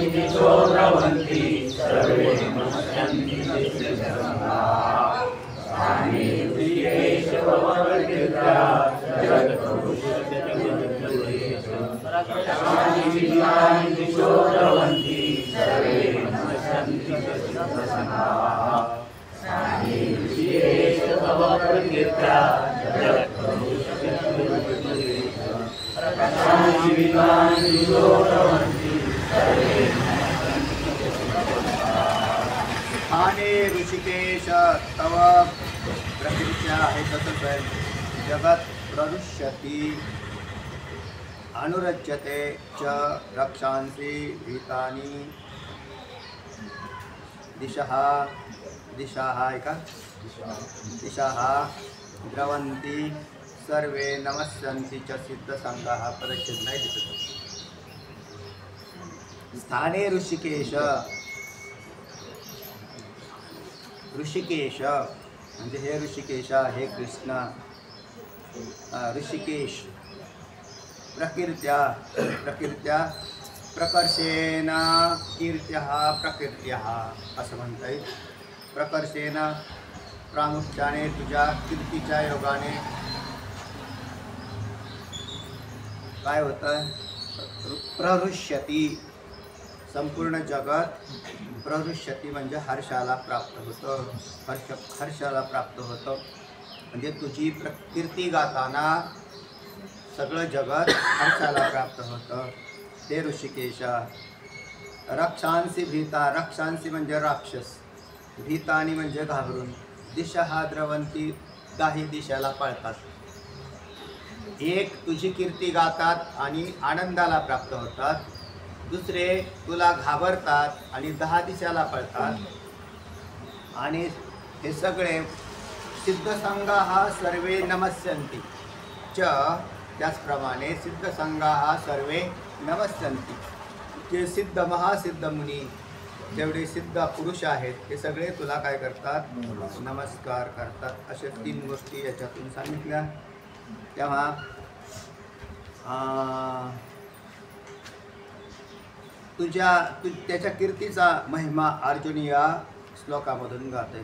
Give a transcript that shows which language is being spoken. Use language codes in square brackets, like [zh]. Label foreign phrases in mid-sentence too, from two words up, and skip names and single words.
[sa] दिशो द्रवन्ति, सर्वे नमस्यन्ति च सिद्धसङ्गाः, स्थाने ऋषिकेश तव प्रकीर्त्या, जगत्प्ररुष्यत्यनुरज्यते च, रक्षांसि भीतानि दिशो द्रवन्ति, सर्वे नमस्यन्ति च सिद्धसङ्गाः, स्थाने ऋषिकेश तव प्रकृत्या रक्षांसि विद्वांसि स्थाने ऋषिकेश तव प्रकृत्या [mr] आहे तसंच आहे. [sa] जगत प्रदुष्यती अनुरज्यते च रक्षांसि भीतानि दिशः ऐका दिशः द्रवन्ति सर्वे नमस्यन्ति च सिद्धसंगाः [mr] पदच्छेद नाही दिसत. [sa] स्थाने ऋषिकेश [mr] म्हणजे हे ऋषिकेशा हे कृष्ण ऋषिकेश [sa] प्रकृत्या प्रकर्षेण कीर्त्या प्रकृत्या [mr] असं म्हणता येईल. प्रकर्षेण प्रामुख्याने तुझ्या कीर्तीच्या योगाने काय होतं प्रहृष्यती संपूर्ण जगत प्रहृष्यती म्हणजे हर्षाला प्राप्त होतं. हर्षाला प्राप्त होतं म्हणजे तुझी कीर्ती गाताना सगळं जगत हर्षाला प्राप्त होतं. ते ऋषिकेशा. [sa] रक्षांसी भीता रक्षांसी [mr] म्हणजे राक्षस भीतानी म्हणजे घाबरून दिशा द्रवंती काही दिशेला पळतात. एक तुझी कीर्ती गातात आणि आनंदाला प्राप्त होतात. दुसरे तुला घाबरतात आणि 10 दिशेला पळतात. आणि हे सगळे [sa] सिद्धसंगाः सर्वे नमस्यन्ति च त्याचप्रमाणे सिद्धसंगाः सर्वे नमस्यन्ति. [mr] जे सिद्ध महासिद्ध मुनी जेवढे सिद्ध पुरुष आहेत ते सगळे तुला काय करतात नमस्कार करतात. अशा 3 गोष्टी याच्यातून सांगितल्या. तेव्हा त्याच्या कीर्तीचा महिमा अर्जुन या श्लोकामधून गातोय.